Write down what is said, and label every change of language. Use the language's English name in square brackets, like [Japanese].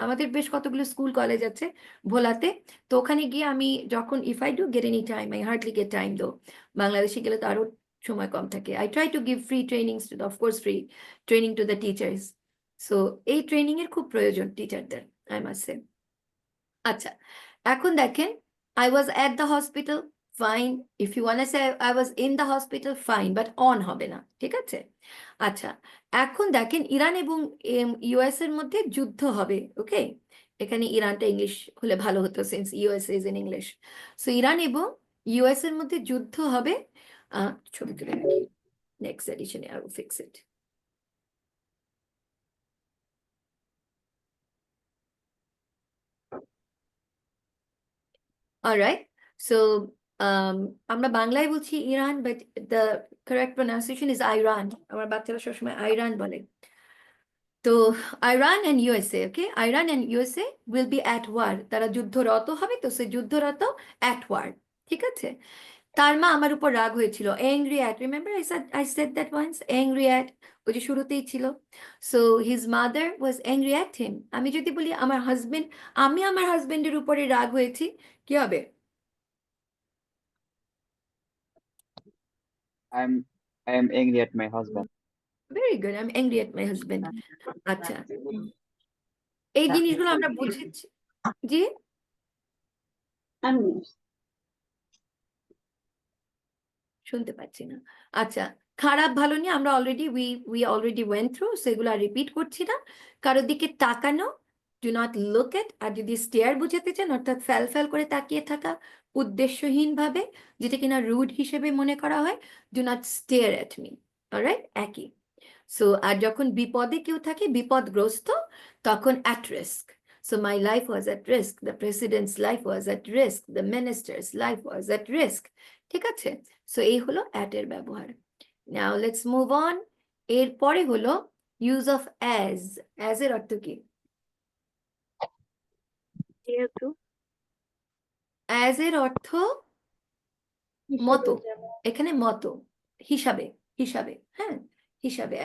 [Bangla] আমাদের বেশ কতগুলো স্কুল কলেজ আছে ভোলাতে, তো ওখানে গিয়ে আমি যখন [English] if I do get any time, I hardly get time though, [Bangla] বাংলাদেশে গেলে তো আরো সময় কম থাকে, [English] I try to give free trainings to of course free training to the teachers. [Bangla] So এই ট্রেনিং এর খুব প্রয়োজন টিচারদের, [English] I must say. [Bangla] আচ্ছা, এখন দেখেন, [English] I was at the hospital, fine. If you wanna say I was in the hospital, fine, but on [Bangla] হবে না, ঠিক আছে? আচ্ছা, এখন দেখেন ইরান এবং ইউএস এর মধ্যে যুদ্ধ হবে, ওকে? এখানে ইরানটা ইংলিশ হলে ভালো হতো, [English] Since US is in English. [Bangla] So Iran এবং ইউএস এর মধ্যে যুদ্ধ হবে। ছবি তুলে রাখি, next এডিশনে [English] I will fix it. Alright, so [Bangla] আমরা বাংলায় বলছি [English] Iran, but the correct pronunciation is Iran. [Bangla] আমার বাচ্চারা সবসময় আইরান বলে। তো [English] Iran and USA, okay? Iran and USA will be at war. [Bangla] তারা যুদ্ধরত হবে, তো সে যুদ্ধরত [English] at war, [Bangla] ঠিক আছে? তার মা আমার উপর রাগ হয়েছিল, angry at, [English] remember I said that once, [Bangla] angry at, ওই যে শুরুতেই ছিল। [English] So his mother was angry at him. [Bangla] আমি যদি বলি আমি আমার হাজবেন্ডের উপরে রাগ হয়েছি, কি হবে? [English] I am angry at my husband. Very good, I'm angry at my husband. [Bangla] আচ্ছা, এই জিনিসগুলো আমরা বুঝেছি। জি, শুনতে পাচ্ছি না। আচ্ছা, খারাপ ভালো নিয়ে আমরা [English] we already went through, [Bangla] সেগুলো আর রিপিট করছি না। কারোর দিকে তাকানো, [English] do not look at, [Bangla] আর যদি স্টেয়ার বুঝাতে চান অর্থাৎ ফ্যাল করে তাকিয়ে থাকা উদ্দেশ্যহীন ভাবে, যেটা কিনা রুড হিসেবে মনে করা হয়, [English] do not stare at me, [Bangla] alright? একই। সো আর যখন বিপদে কেউ থাকে, বিপদগ্রস্ত, তখন at risk. [English] So my life was at risk, the president's life was at risk, the minister's life was at risk, [Bangla] ঠিক আছে? সো এই হলো [English] at এর ব্যবহার। Now let's move on. [Bangla] এরপরে হলো use of as এর অর্থ কি? as এর অর্থ মতো, এখানে মতো, হিসাবে, হ্যাঁ, হিসাবে।